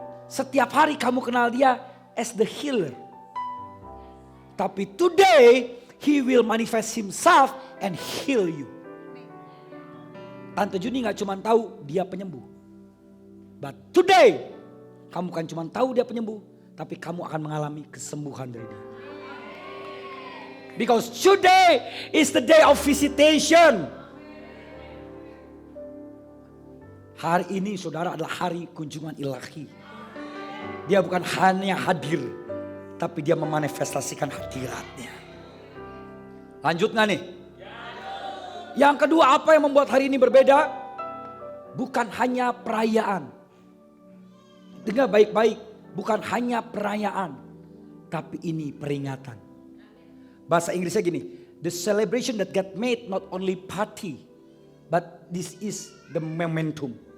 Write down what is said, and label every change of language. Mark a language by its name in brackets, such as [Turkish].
[Indonesian] Setiap hari kamu kenal dia [English] as the healer. [Indonesian] Tapi [English] today He will manifest Himself and heal you. [Indonesian] Tante Juni gak cuma tahu dia penyembuh. [English] But today, [Indonesian] kamu kan cuma tahu dia penyembuh, tapi kamu akan mengalami kesembuhan dari dia. [English] Because today is the day of visitation. [Indonesian] Hari ini saudara adalah hari kunjungan ilahi. Dia bukan hanya hadir, tapi dia memanifestasikan hadiratnya. Lanjut gak nih? Yang kedua, apa yang membuat hari ini berbeda? Bukan hanya perayaan. Dengar baik-baik, bukan hanya perayaan, tapi ini peringatan. Bahasa Inggrisnya gini, [English] the celebration that God made not only party, but this is the momentum.